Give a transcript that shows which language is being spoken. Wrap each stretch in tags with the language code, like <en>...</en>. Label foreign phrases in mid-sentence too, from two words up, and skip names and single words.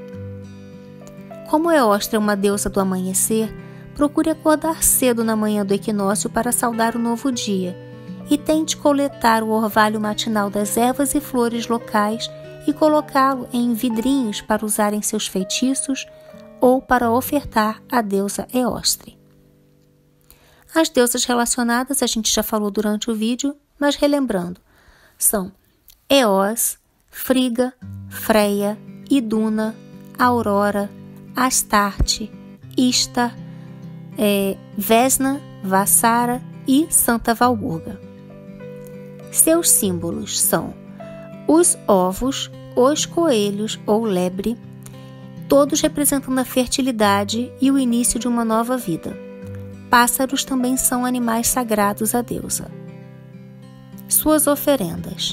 <pt>Como Eostre é uma deusa do amanhecer, procure acordar cedo na manhã do equinócio para saudar o novo dia e tente coletar o orvalho matinal das ervas e flores locais e colocá-lo em vidrinhos para usar em seus feitiços ou para ofertar à deusa Eostre. As deusas relacionadas a gente já falou durante o vídeo, mas relembrando, são Eos, Friga, Freia, Iduna, Aurora, Astarte, Ishtar, Vesna, Vassara e Santa Valburga. Seus símbolos são os ovos, os coelhos ou lebre, todos representando a fertilidade e o início de uma nova vida. Pássaros também são animais sagrados à deusa. Suas oferendas.</pt>